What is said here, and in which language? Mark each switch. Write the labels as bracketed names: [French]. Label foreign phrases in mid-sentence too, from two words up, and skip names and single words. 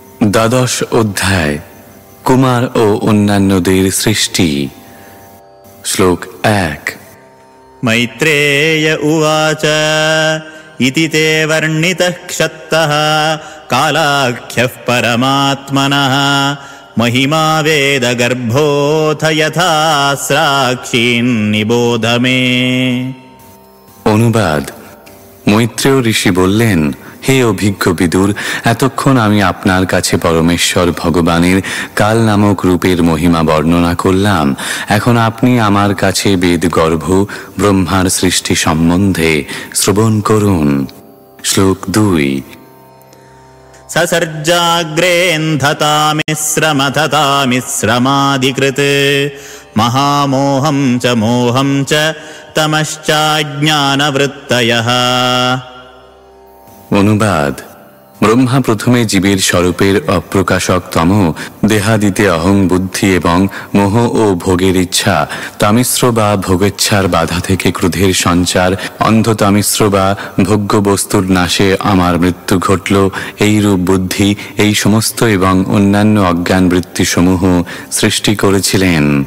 [Bangla] দ্বাদশ অধ্যায় কুমার ও অন্যান্যদের সৃষ্টি। শ্লোক 1। [Sanskrit] मैत्रेय उवाच इति ते वर्णितः क्षत्तः कालाख्यः परमात्मनः महिमा वेदगर्भोऽथ यथा स्राक्षीन् निबोध मे। [Bangla] অনুবাদ। মৈত্রেয় ঋষি বললেন, হে অভিজ্ঞ বিদুর, এতক্ষণ আমি আপনার কাছে পরমেশ্বর ভগবানের কাল নামক রূপের মহিমা বর্ণনা করলাম। এখন আপনি আমার কাছে বেদগর্ভ ব্রহ্মার সৃষ্টি সম্বন্ধে শ্রবণ করুন। শ্লোক 2। [Sanskrit] ससर्जाग्रेन्धतामिश्रमधतामिश्रमादिकृत् महामोहं च मोहं च तमश्चाज्ञानवृत्तयः। [Bangla] অনুবাদ। ব্রহ্মা প্রথমে জীবের স্বরূপের অপ্রকাশক তম দেহাদিতে অহং বুদ্ধি এবং মোহ ও ভোগের ইচ্ছা, তামিশ্র বা ভোগেচ্ছার বাধা থেকে ক্রোধের সঞ্চার, অন্ধ তামিশ্র বা ভোগ্য বস্তুর নাশে আমার মৃত্যু ঘটল, এই রূপ বুদ্ধি, এই সমস্ত এবং অন্যান্য অজ্ঞান বৃত্তিসমূহ সৃষ্টি করেছিলেন।